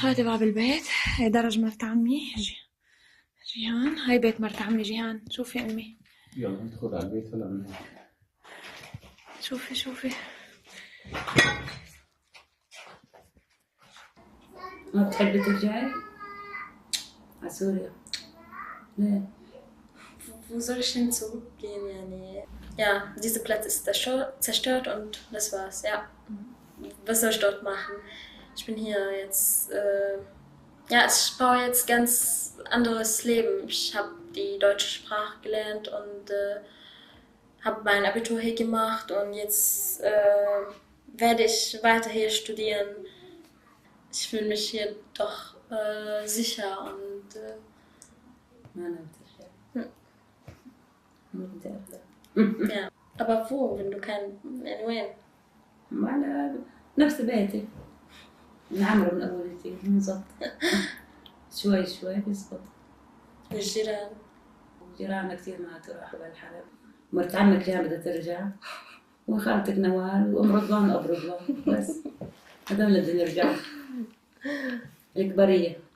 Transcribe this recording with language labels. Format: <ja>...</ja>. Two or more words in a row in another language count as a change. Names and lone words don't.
<ar>هذا باب البيت، هاي درج مرت عمي جيهان، هاي بيت مرت عمي جيهان. شوفي امي، يلا ندخل على البيت هلا من هون. شوفي ما بتحبي ترجعي على سوريا؟ ليه؟</ar> <de>Wo soll ich hinzugehen? Ja, dieser Platz ist zerstört und das war's. Ja, was soll ich dort machen? Ich bin hier jetzt, ich baue jetzt ganz anderes Leben. Ich habe die deutsche Sprache gelernt und habe mein Abitur hier gemacht und jetzt werde ich weiter hier studieren. Ich fühle mich hier doch sicher und ja. Aber wo, wenn du kein</de> <ar>وين؟ على نفس بيتي من عمرو من أولتي بالضبط. شوي بيزبط. والجيران؟ جيراننا كثير ما تروحوا بالحرب. مرت عمك جاي بدها ترجع وخالتك نوال وأم رضوان وأبو رضوان بس هذول اللي بدهم يرجعوا الكبرية.</ar>